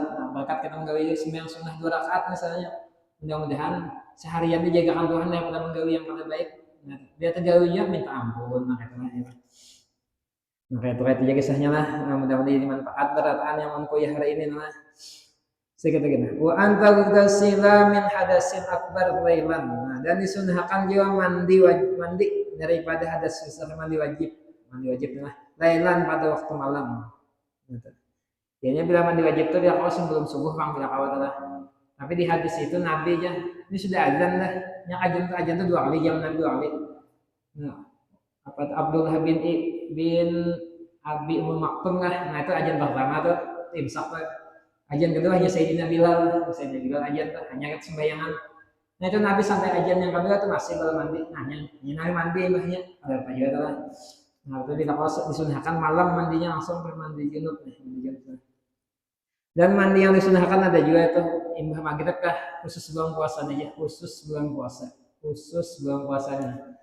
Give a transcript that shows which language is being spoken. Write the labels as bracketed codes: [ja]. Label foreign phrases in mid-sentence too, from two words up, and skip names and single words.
[bjn] Nah, berkat kita menggawe sembahyang sunnah 2 rakaat misalnya, mudah-mudahan seharian dijagakan Tuhan daripada menggawe yang kada baik. Nah, dia tergawinya minta ampun, nah itulah ya. Nah, itu aja kisahnya lah. Nah, mudah-mudahan jadi manfaat berataan yang mengkuliah hari ini lah. Segitu. [ar] وأنت تغسل من حدث أكبر ليلا. [bjn] Nah, dan disunahkan juga mandi daripada hadas besar mandi wajib lah. Lailan pada waktu malam. Gitu. Jadinya bila mandi wajib itu dia kalau sebelum subuh bang bila kawat lah. Tapi di hadis itu Nabi aja ini sudah azan lah. Yang azan itu 2 kali jam Nabi 2 kali. Nah, apa Abdullah bin Abi Maktum lah. Nah itu azan pertama tuh imsak tuh. Ajan kedua hanya Sayyidina Bilal ajan tuh hanya sembayangan. Nah itu Nabi sampai ajan yang kedua tuh masih belum mandi. Nah Nabi mandi mbahnya ada apa juga lah. Nah itu bila kalau disunahkan malam mandinya langsung mandi junub nih. Dan mandi yang disunahkan ada juga itu imbah maghrib kah khusus bulan puasa aja, khusus bulan puasa, khusus bulan puasanya.